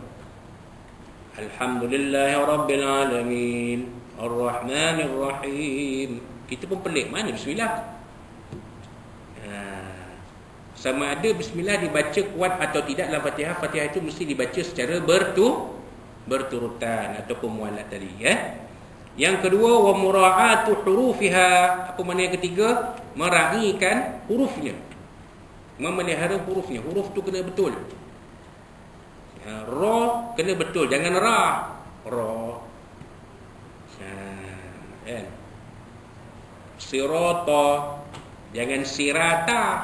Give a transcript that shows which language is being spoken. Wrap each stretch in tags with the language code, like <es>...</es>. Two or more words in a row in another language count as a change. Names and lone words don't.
<ar>الحمد لله رب العالمين الرحمن الرحيم.</ar> <ms>Kita pun pelik, mana Bismillah? Sama ada Bismillah dibaca kuat atau tidak dalam Fatihah. Fatihah itu mesti dibaca secara berturutan ataupun muwalat tadi. Yang kedua,</ms> <ar>ومراعاة حروفها.</ar> <ms>Apa makna yang ketiga? Meraihkan hurufnya, memelihara hurufnya. Huruf tu kena betul. Ra kena betul, jangan ra. Ra. Kan? Sirata, jangan sirata.</ms>